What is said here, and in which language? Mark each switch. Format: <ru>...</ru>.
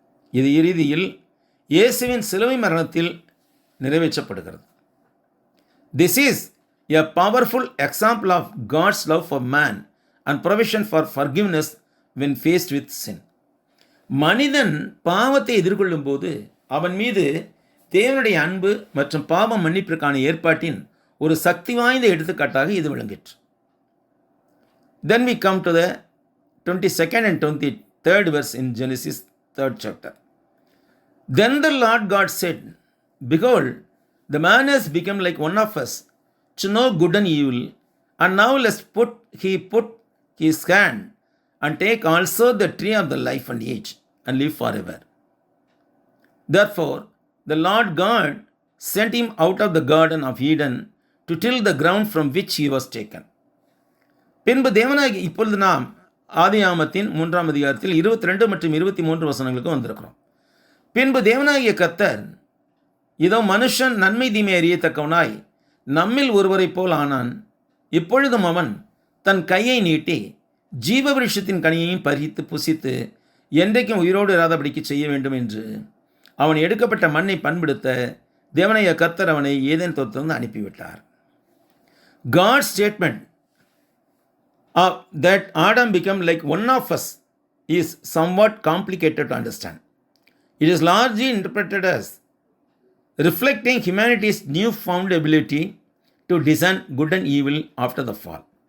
<ta>இது இறுதியில் இயேசுவின் சிலுவை மரணத்தில் நிறைவேற்றப்படுகிறது.</ta> <en>This is a powerful example of God's love for man and provision for forgiveness when faced with sin.</en> <ta>மனிதன் பாவத்தை எதிர்கொள்ளும் போது அவன் மீது தேவனுடைய அன்பு மற்றும் பாவ மன்னிப்பிற்கான ஏற்பாட்டின் ஒரு சக்தி வாய்ந்த எடுத்துக்காட்டாக இது விளங்கிற்று.</ta> <en>Then we come to the 22nd and 23rd verse in Genesis 3rd chapter. Then the Lord God said, Behold, the man has become like one of us, to know good and evil, and now he put his hand and take also the tree of the life and age, and live forever. Therefore, the Lord God sent him out of the garden of Eden to till the ground from which he was taken.</en> <ta>பின்பு தேவனாகி இப்பொழுது நாம் ஆதியாகமத்தின் 3ஆம் அதிகாரத்தில் 22 மற்றும் 23 வசனங்களுக்கு வந்திருக்கிறோம். பின்பு தேவனாகிய கர்த்தர், இதோ மனுஷன் நன்மை தீமை அறியத்தக்கவனாய் நம்மில் ஒருவரைப் போல் ஆனான். இப்பொழுதும் அவன் தன் கையை நீட்டி ஜீவ விருட்சத்தின் கனியையும் பறித்து புசித்து என்றைக்கும் உயிரோடு இராதபடிக்கு செய்ய வேண்டும் என்று அவன் எடுக்கப்பட்ட மண்ணை பண்படுத்த தேவனாகிய கர்த்தர் அவனை Eden தோட்டத்திலிருந்து அனுப்பிவிட்டார்.</ta> <en>God's statement that Adam became like one of us is somewhat complicated to understand. It is largely interpreted as reflecting humanity's newfound ability to discern good and evil after the fall.</en>